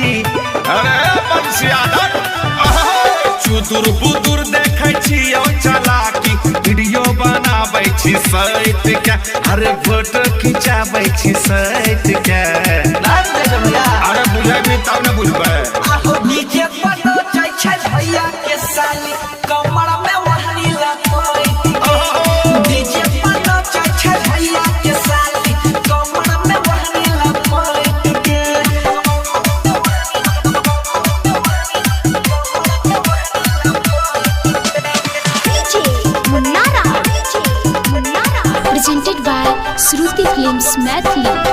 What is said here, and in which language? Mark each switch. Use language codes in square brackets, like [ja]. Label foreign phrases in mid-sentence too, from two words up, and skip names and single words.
[mai] अरे बंसियादर चुतुर बुतुर देखे छियो चलाकी, वीडियो बनाबै छी सैत के, अरे फोटो खिंचाबै छी सैत के। अरे बुझेबी तब न बुझबै। नीचे पनो जाय छै भैया के साली, कमर में ओढ़नी लपेट के। नीचे पनो जाय छै भैया के साली, कमर में ओढ़नी लपेट के। [en] DJ Munara presented by Shruti Films Mathli।